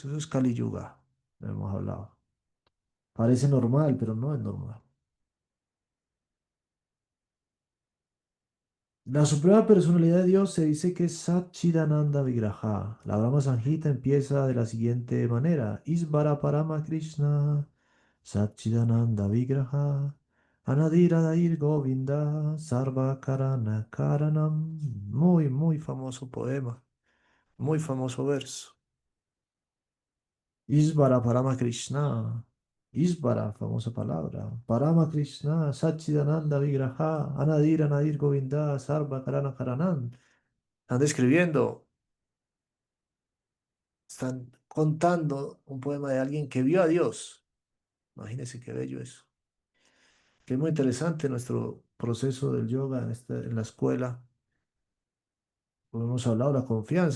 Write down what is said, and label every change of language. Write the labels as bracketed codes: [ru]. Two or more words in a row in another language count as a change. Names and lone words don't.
[es] Eso es Kali Yuga, lo hemos hablado. Parece normal, pero no es normal. La suprema personalidad de Dios se dice que es [sa] Satchidananda Vigraha. [es] La Brahma Samhita empieza de la siguiente manera: [sa] Isvara Parama Krishna, Satchidananda Vigraha, Anadira Dair Govinda, Sarva Karana Karanam. [es] Muy, muy famoso poema, muy famoso verso. [sa] Isvara Parama Krishna, Isvara, [es] famosa palabra. [sa] Parama Krishna, Satchidananda Vigraha, Anadira Nadir Govinda, Sarva Karana Karanam. [es] Están describiendo, están contando un poema de alguien que vio a Dios. Imagínense qué bello eso. Que es muy interesante nuestro proceso del yoga en la escuela. Como hemos hablado, la confianza.